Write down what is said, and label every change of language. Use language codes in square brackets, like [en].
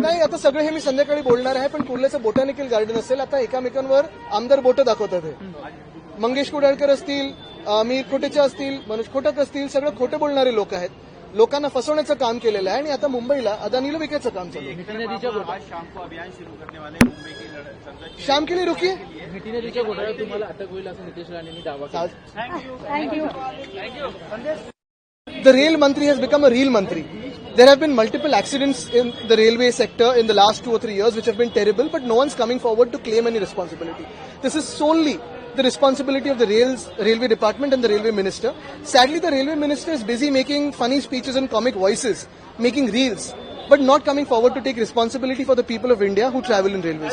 [mr] नाही, आता सगळं हे मी संध्याकाळी बोलणार आहे, पण कुर्ल्याचं बोटॅनिकल गार्डन असेल, आता एकामेकांवर आमदार बोटं दाखवतात. हे मंगेश कुडाळकर असतील, मीर खोटेचे असतील, मनोज कोटक असतील, सगळं खोटं बोलणारे लोक आहेत. लोकांना फसवण्याचं काम केलेलं आहे आणि आता मुंबईला अदानीला विकायचं काम चालू आहे. [hi] शाम को अभियान शुरू करने वाले मुंबई की संघर्ष शाम के लिए रुकिए. [mr] मिठी नदीच्या घोटाळ्यात तुम्हाला अटक होईल असं नितेश राणेंनी दावा केला. [en] Thank you. The rail mantri has become a real mantri. There have been multiple accidents in the railway sector in the last 2 or 3 years which have been terrible, but no one's coming forward to claim any responsibility. This is solely the responsibility of the railway department and the railway minister. Sadly, the railway minister is busy making funny speeches and comic voices, making reels, but not coming forward to take responsibility for the people of India who travel in railways.